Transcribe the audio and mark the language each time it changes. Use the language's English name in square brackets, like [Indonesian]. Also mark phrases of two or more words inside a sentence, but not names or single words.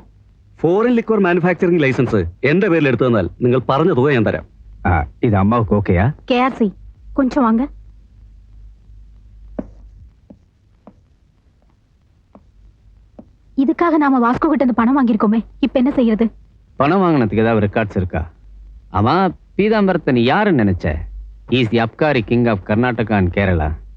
[English] foreign liquor manufacturing license [Malayalam] എന്റെ പേരിൽ എടുത്തു തന്നാൽ നിങ്ങൾ പറഞ്ഞ തുക ഞാൻ തരാം. [Tamil] இது அம்மாவுக்கு ஓக்கேயா? KRC கொஞ்சம் வாங்க. இதுக்காக நாம வாஸ்கோ கிட்ட இருந்து பணம் வாங்கியிருக்கோமே, இப்ப என்ன செய்யறது? பணம் வாங்கினதுக்கு ஏதாவது ரெக்கார்ட்ஸ் இருக்கா? ஆமா, பீதாம்பரத்தை நீ யாருன்னு நினைச்ச? [English] is the Abkari King of Karnataka and Kerala.